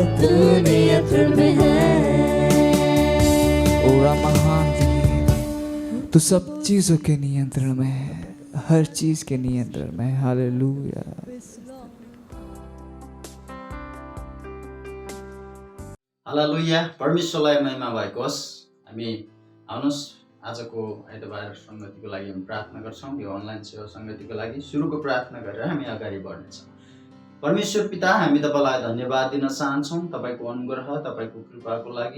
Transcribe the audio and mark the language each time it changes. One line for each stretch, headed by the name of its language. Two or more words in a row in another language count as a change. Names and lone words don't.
Hindi: तू नियंत्रण में है। ओरा महान है, तू सब चीजों के नियंत्रण में है, हर चीज के नियंत्रण में है। हालेलुया। हालेलुया,
Nepali: परमेश्वरलाई महिमा भएको होस्। हामी आउनुहोस् आजको आइतबार संगतिको लागि हामी प्रार्थना गर्छौँ। यो अनलाइन सेवा संगतिको लागि सुरुको प्रार्थना गरेर हामी अगाडि बढ्नेछौँ। परमेश्वर पिता, हामी तपाईँलाई धन्यवाद दिन चाहन्छौँ तपाईँको अनुग्रह, तपाईँको कृपाको लागि।